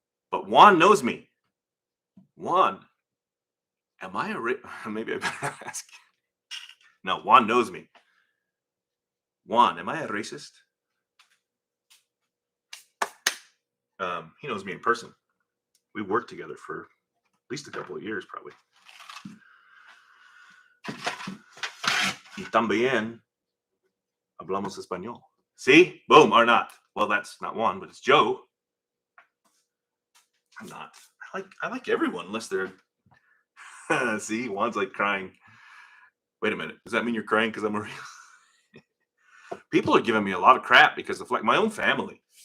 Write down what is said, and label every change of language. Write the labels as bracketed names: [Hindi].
[English] But Juan knows me. Juan, am I maybe I better ask. No, Juan knows me. Juan, am I a racist? He knows me in person. We worked together for at least a couple of years, probably. [Spanish] Y también hablamos español. [English] See? Boom, or not. Well, that's not Juan, but it's Joe. I'm not. I like everyone unless they're. See, Juan's like crying. Wait a minute. Does that mean you're crying because I'm a real? People are giving me a lot of crap because of my own family.